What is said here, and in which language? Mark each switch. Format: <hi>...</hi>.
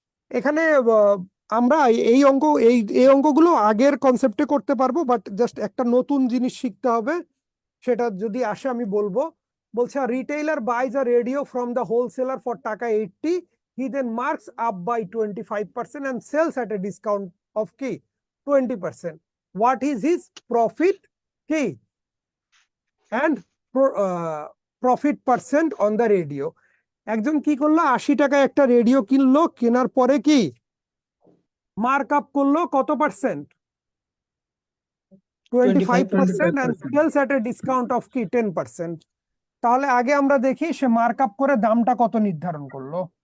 <bn>এখানে আমরা এই অঙ্ক এই অঙ্কগুলো আগের কনসেপ্টে করতে পারবো, বাট জাস্ট একটা নতুন জিনিস শিখতে হবে।</bn> <en>সেটা যদি আসে আমি বলবো। বলছে retailer buys a radio from the wholesaler for taka 80, he then marks up by 25% and sells at a discount of কি 20%. What is his profit কি and profit percent on the radio?</en> <bn>একজন কি করলো? 80 টাকায় একটা রেডিও কিনলো, কেনার পরে কি মার্ক আপ করলো কত percent?</bn> <en>25% and</en> <bn>25%।</bn> <en>sells at a discount of কি 10%.</en> <bn>তাহলে আগে আমরা দেখি সে মার্ক আপ করে দামটা কত নির্ধারণ করলো।</bn>